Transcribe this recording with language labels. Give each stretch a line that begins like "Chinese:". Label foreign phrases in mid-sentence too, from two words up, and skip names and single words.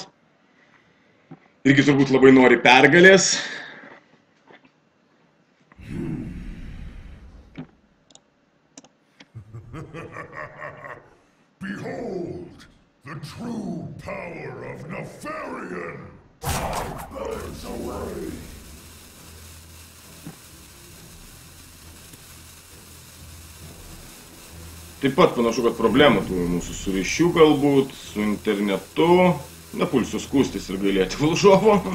Lithuanian: Irgi turbūt labai nori pergalės.
English: Behold, the true power of Nefarian! Burns away!
Lithuanian: Taip pat panašu, kad problemų turi mūsų su ryšiu galbūt, su internetu. Nepulsiu skūstis ir gailėti varžovo.